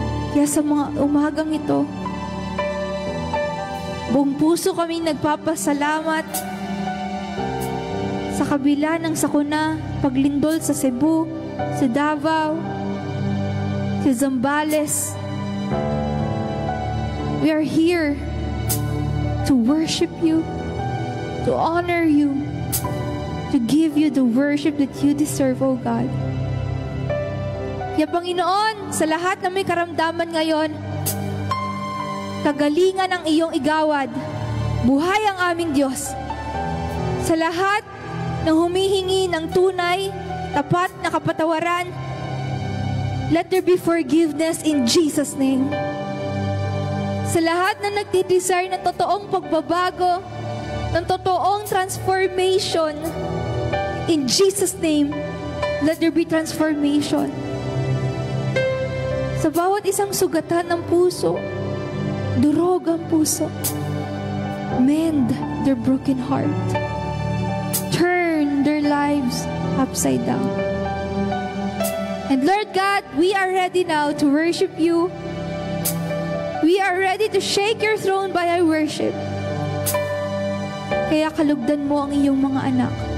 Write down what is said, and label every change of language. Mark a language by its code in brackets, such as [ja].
[tl] Kaya sa mga umagang ito, buong puso kaming nagpapasalamat sa kabila ng sakuna, paglindol sa Cebu, sa Davao, sa Zambales. [en] We are here to worship you, to honor you, to give you the worship that you deserve, O God. [tl] Kaya Panginoon, sa lahat na may karamdaman ngayon, kagalingan ang iyong igawad, buhay ang aming Diyos. Sa lahat ng humihingi ng tunay, tapat na kapatawaran, [en] let there be forgiveness in Jesus' name. [tl] Sa lahat na nagdidesire ng totoong pagbabago, ng totoong transformation, [en] in Jesus' name, let there be transformation. [tl] Sa bawat isang sugatan ng puso, durog ang puso, [en] mend their broken heart. Turn their lives upside down. And Lord God, we are ready now to worship you. We are ready to shake your throne by our worship. [tl] Kaya kalugdan mo ang iyong mga anak.